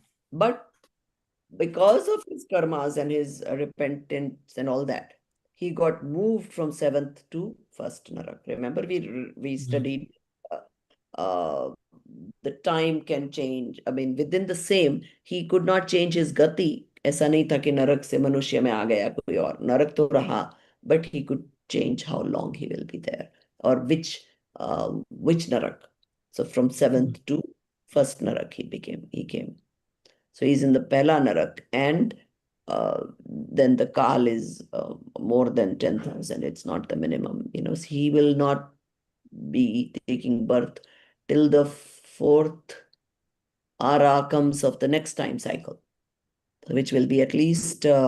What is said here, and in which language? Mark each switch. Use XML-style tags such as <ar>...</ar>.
<en>But because of his karmas and his repentance and all that, he got moved from 7th to 1st Narak. Remember, we studied the time can change. I mean, within the same, he could not change his gati.</en> <hi>ऐसा नहीं था कि नरक से मनुष्य में आ गया कोई और, नरक तो रहा,</hi> <en>but he could change how long he will be there or which narak. So from 7th to 1st narak he came. So he's in the Pehla narak, and then the Kal is more than 10,000. It's not the minimum. So he will not be taking birth till the 4th ara comes of the next time cycle, which will be at least</en>